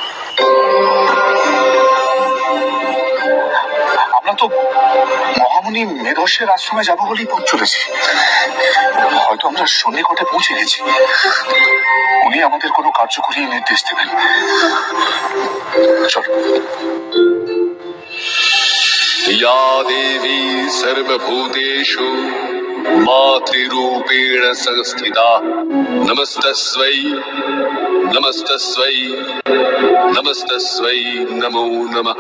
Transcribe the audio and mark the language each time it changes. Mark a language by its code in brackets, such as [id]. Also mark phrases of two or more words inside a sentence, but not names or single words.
[bn] আমরা তো মহামুনি মেধসের আশ্রমে যাবো বলেই পথ চলেছি। হয়তো আমরা সন্নিকটে পৌঁছে গেছি। উনি আমাদের কোনো কার্যকরী নির্দেশ দেবেন। চল। [sa] या देवी सर्वभूतेषु मातृरूपेण संस्थिता नमस्तस्यै नमस्तस्यै नमस्तस्यै नमो नमः।